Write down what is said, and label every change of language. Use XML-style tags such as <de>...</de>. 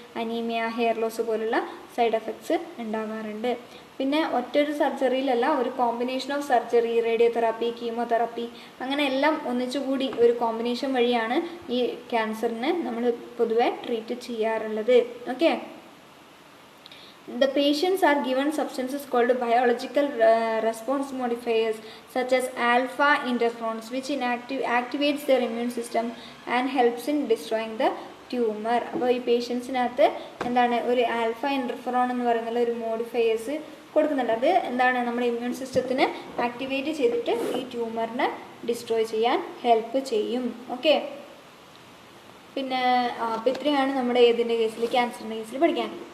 <ml>Anaemia, hair loss പോലുള്ള side effects ഉണ്ടാവാറുണ്ട്. പിന്നെ ഒറ്റൊരു സർജറിയിലല്ല, ഒരു combination of surgery, radiotherapy, chemotherapy, അങ്ങനെ എല്ലാം ഒന്നിച്ചുകൂടി ഒരു കോമ്പിനേഷൻ വഴിയാണ് ഈ ക്യാൻസറിന് നമ്മൾ പൊതുവെ ട്രീറ്റ് ചെയ്യാറുള്ളത്. Okay.</ml> <en>The patients are given substances called biological response modifiers such as alpha interferons, which activates their immune system and helps in destroying the tumor.</en> <ml>അപ്പോൾ ഈ പേഷ്യൻസിനകത്ത് ഒരു ആൽഫ ഇൻ്റർഫെറോൺ എന്ന് പറയുന്ന ഒരു മോഡിഫയേഴ്സ് കൊടുക്കുന്നുണ്ട്. അത് നമ്മുടെ ഇമ്മ്യൂൺ സിസ്റ്റത്തിനെ ആക്ടിവേറ്റ് ചെയ്തിട്ട് ഈ ട്യൂമറിനെ ഡിസ്ട്രോയ് ചെയ്യാൻ ഹെൽപ്പ് ചെയ്യും. ഓക്കെ. പിന്നെ അപ്പോൾ ഇത്രയാണ് നമ്മുടെ ഏതിൻ്റെ കേസിൽ, ക്യാൻസറിൻ്റെ കേസിൽ പഠിക്കാൻ.</ml>